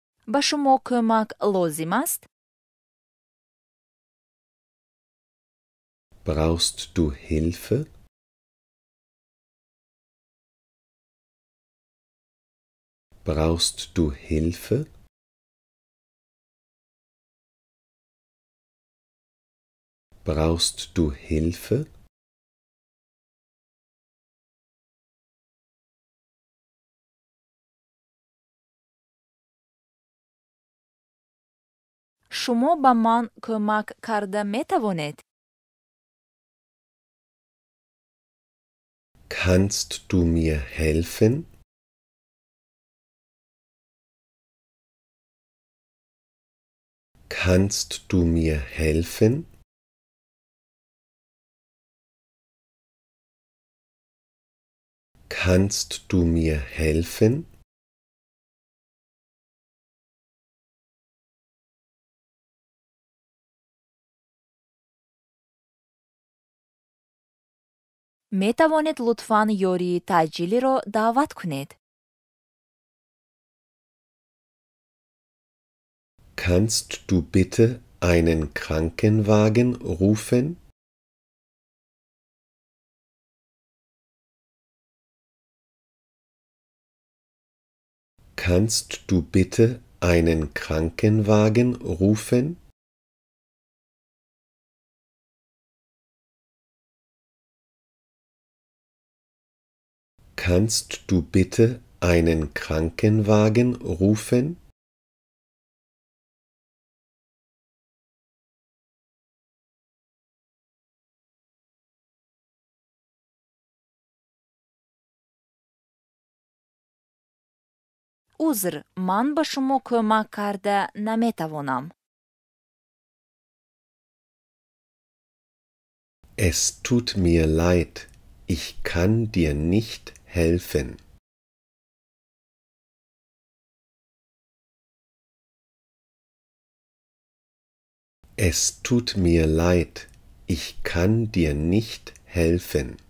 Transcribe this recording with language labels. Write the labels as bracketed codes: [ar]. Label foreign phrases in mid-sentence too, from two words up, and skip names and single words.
[tg] ба шумо кӯмак лозим аст? [de] Brauchst du Hilfe? Brauchst du Hilfe? Brauchst du Hilfe? [tg] шумо ба ман кӯмак карда метавонед? [de] Kannst du mir helfen? Kannst du mir helfen? Kannst du mir helfen? [tg] метавонед лутфан ёрии таъҷилиро даъват кунед? [de] Kannst du bitte einen Krankenwagen rufen? Kannst du bitte einen Krankenwagen rufen? Kannst du bitte einen Krankenwagen rufen? [tg] узр, ман ба шумо кӯмак карда наметавонам. [de] Es tut mir leid, ich kann dir nicht helfen. Es tut mir leid, ich kann dir nicht helfen.